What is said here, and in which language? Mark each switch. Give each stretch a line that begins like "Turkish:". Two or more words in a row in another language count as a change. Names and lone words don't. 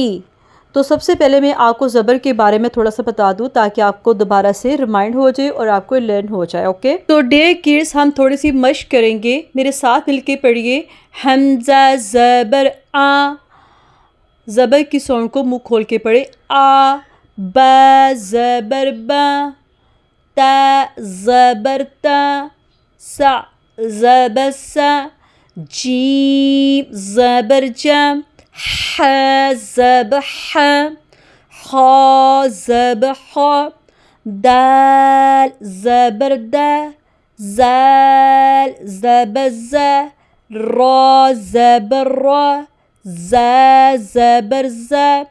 Urdu: تو سب سے پہلے میں آپ کو زبر کے بارے میں تھوڑا سا بتا دوں تاکہ آپ کو دوبارہ سے ریمائنڈ ہو جائے اور آپ کو لرن ہو جائے، اوکے؟ تو
English: dear kids
Urdu: ہم تھوڑی سی مشق کریں گے، میرے ساتھ مل کے پڑھیے۔ حمزہ زبر آ، زبر کی ساؤنڈ کو منہ کھول کے پڑھے، آ۔ با زبر با، تا زبر تا، سا زبر سا، جیم زبر جا، ح زبر ح، خا زبر خا، دال زبر دا، زال زبر زا، را زبر را، زا زبر زا،